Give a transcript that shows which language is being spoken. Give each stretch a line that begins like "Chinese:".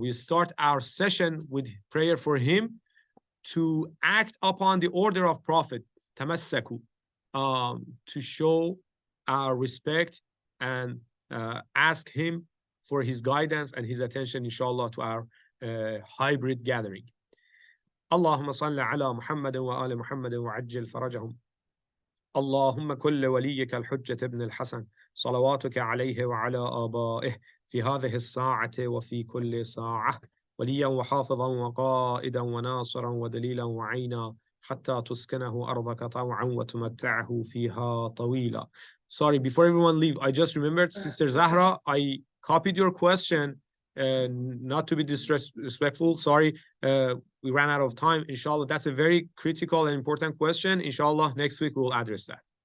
English: We start our session with prayer for him to act upon the order of Prophet, tamassaku, to show our respect and ask him for his guidance and his attention, inshallah, to our hybrid gathering.
Arabic: Allahumma salli ala Muhammadin wa ali Muhammadin wa ajjil farajahum. اللهم كل وليك الحجة ابن الحسن صلواتك عليه وعلى آبائه في هذه الساعة وفي كل ساعة وليا وحافظا وقائدا وناصرا ودليلا وعينا حتى تسكنه أرضك طوعا وتمتعه فيها طويلا.
English: Sorry, before everyone leave, I just remembered, Sister Zahra, I copied your question and not to be disrespectful. Sorry, we ran out of time. Inshallah, that's a very critical and important question. Inshallah, next week we'll address that.